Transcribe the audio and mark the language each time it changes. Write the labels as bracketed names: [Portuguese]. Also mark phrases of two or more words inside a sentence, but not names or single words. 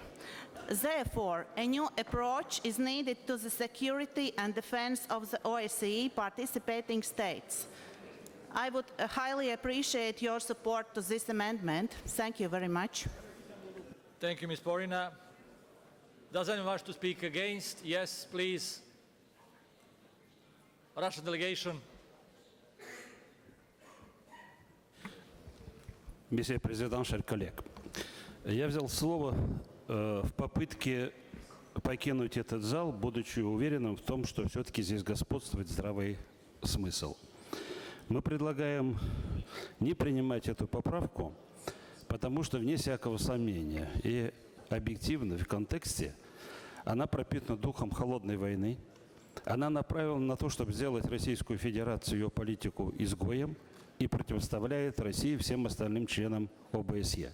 [English] Therefore, a new approach is needed to the security and defense of the OSCE participating states. I would highly appreciate your support to this amendment. Thank you very much. Thank you, Ms. Porina. Does anyone wish to speak against? Yes, please. Russian delegation. [French] Monsieur président, chers collègues, [Russian] я взял слово в попытке покинуть этот зал, будучи уверенным в том, что все-таки здесь господствует здравый смысл. Мы предлагаем не принимать эту поправку, потому что, вне всякого сомнения и объективно в контексте, она пропитана духом холодной войны, она направлена на то, чтобы сделать Российскую Федерацию, ее политику изгоем, и противоставляет России всем остальным членам ОБСЕ.